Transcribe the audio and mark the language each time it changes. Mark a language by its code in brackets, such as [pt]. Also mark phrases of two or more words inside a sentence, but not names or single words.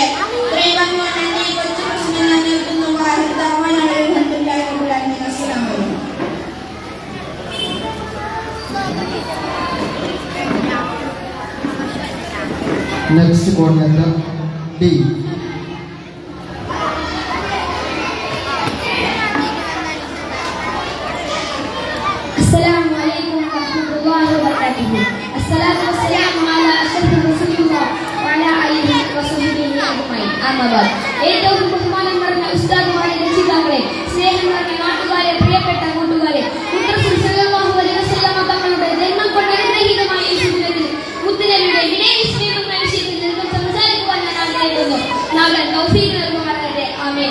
[ml] ഇത്രയും പറഞ്ഞുകൊണ്ട് എന്റെ ഈ കൊച്ചു പ്രശ്നം ഞാൻ നിർത്തുന്നു. [ar] السلام عليكم. [en] Next call letter D. [ar] السلام عليكم ورحمة الله وبركاته. الصلاة والسلام على أشرف رسولillah وعلى آله وصحbihi أجمعين. أما بعد. [ml] ഏറ്റവും ബഹുമാനം നിറഞ്ഞ ഉസ്താദുമാരെ, രക്ഷിതാക്കളെ, സ്നേഹം നിറഞ്ഞ നാട്ടുകാരെ, പ്രിയപ്പെട്ട കൂട്ടുകാരെ, മുത്തറസൂൽ [ar] صلى الله عليه وسلم [ml] തങ്ങളുടെ ജന്മം കൊണ്ട് അനുഗ്രഹീതമായ ഈ ദിനത്തിൽ മുത്തുനബിയുടെ വിനയനിഷ്ഠയെന്ന വിഷയത്തിൽ നിന്ന് സംസാരിക്കുവാൻ ഞാൻ ആഗ്രഹിക്കുന്നു. നാഥൻ തൗഫീഖ് നൽകുമാറാകട്ടെ. ആമീൻ.